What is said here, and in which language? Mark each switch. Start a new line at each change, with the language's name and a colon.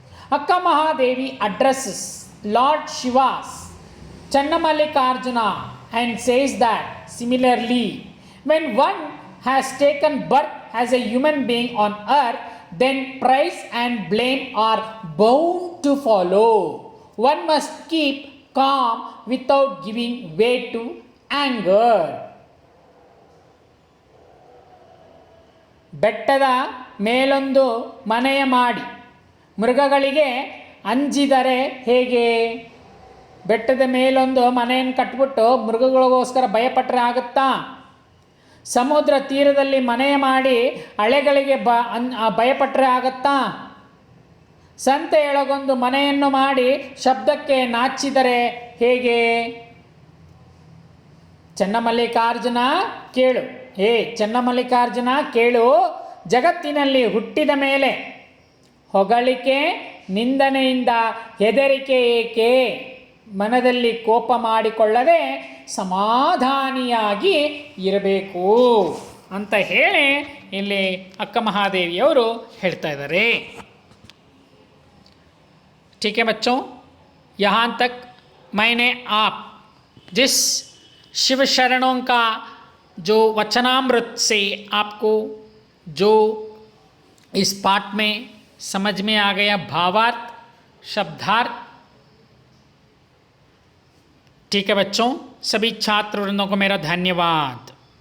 English: Akka Mahadevi addresses Lord Shiva's Channamallikarjuna and says that similarly, when one has taken birth as a human being on earth, then praise and blame are bound to follow. One must keep calm without giving way to anger.
Kannada: ಬೆಟ್ಟದ ಮೇಲೊಂದು ಮನೆಯ ಮಾಡಿ ಮೃಗಗಳಿಗೆ ಅಂಜಿದರೆ ಹೇಗೆ? ಬೆಟ್ಟದ ಮೇಲೊಂದು ಮನೆಯನ್ನು ಕಟ್ಬಿಟ್ಟು ಮೃಗಗಳಿಗೋಸ್ಕರ ಭಯಪಟ್ಟರೆ ಆಗುತ್ತಾ? ಸಮುದ್ರ ತೀರದಲ್ಲಿ ಮನೆ ಮಾಡಿ ಅಲೆಗಳಿಗೆ ಭಯಪಟ್ಟರೆ ಆಗುತ್ತಾ? ಸಂತೆಯೊಳಗೊಂದು ಮನೆಯನ್ನು ಮಾಡಿ ಶಬ್ದಕ್ಕೆ ನಾಚಿದರೆ ಹೇಗೆ? ಚನ್ನಮಲ್ಲಿಕಾರ್ಜುನ ಕೇಳು, ಚನ್ನಮಲ್ಲಿಕಾರ್ಜುನ ಕೇಳು, ಜಗತ್ತಿನಲ್ಲಿ ಹುಟ್ಟಿದ ಮೇಲೆ ಹೊಗಳಿಕೆ ನಿಂದನೆಯಿಂದ ಹೆದರಿಕೆ ಏಕೆ? ಮನದಲ್ಲಿ ಕೋಪ ಮಾಡಿಕೊಳ್ಳದೆ ಸಮಾಧಾನಿಯಾಗಿ ಇರಬೇಕು ಅಂತ ಹೇಳಿ ಇಲ್ಲಿ ಅಕ್ಕ ಮಹಾದೇವಿಯವರು ಹೇಳ್ತಾ ಇದ್ದಾರೆ.
Hindi: ठीक है बच्चों, यहाँ तक मैंने आप जिस शिव शरणों का जो वचनामृत से आपको जो इस पाठ में समझ में आ गया भावार्थ शब्दार्थ, ठीक है बच्चों, सभी छात्र वृंदों को मेरा धन्यवाद।